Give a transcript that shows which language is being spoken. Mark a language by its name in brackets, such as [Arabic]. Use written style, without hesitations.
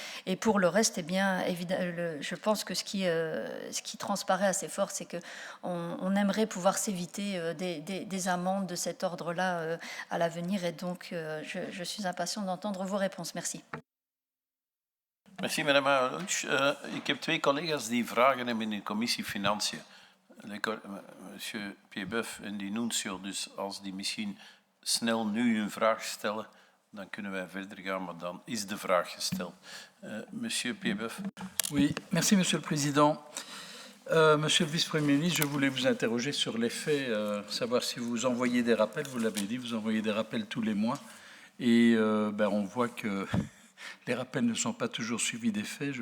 [French] Et pour le reste, eh bien, je pense que ce qui transparaît assez fort, c'est qu'on aimerait pouvoir s'éviter des amendes de cet ordre-là à l'avenir. Et donc, je suis impatient d'entendre vos réponses. Merci. Merci, madame Lunch. [Dutch] Ik heb 2 collega's die vragen hebben in de commissie Financiën. Monsieur Piebeuf en die Nuncio. Dus als die misschien snel nu een vraag stellen, dan kunnen wij verder gaan, maar dan is de vraag gesteld. [French] Monsieur Piebeuf. Oui, merci Monsieur le Président. Monsieur le Vice-Premier ministre, je voulais vous interroger sur les faits, savoir si vous envoyez des rappels, vous l'avez dit, vous envoyez des rappels tous les mois, et on voit que les rappels ne sont pas toujours suivis des faits.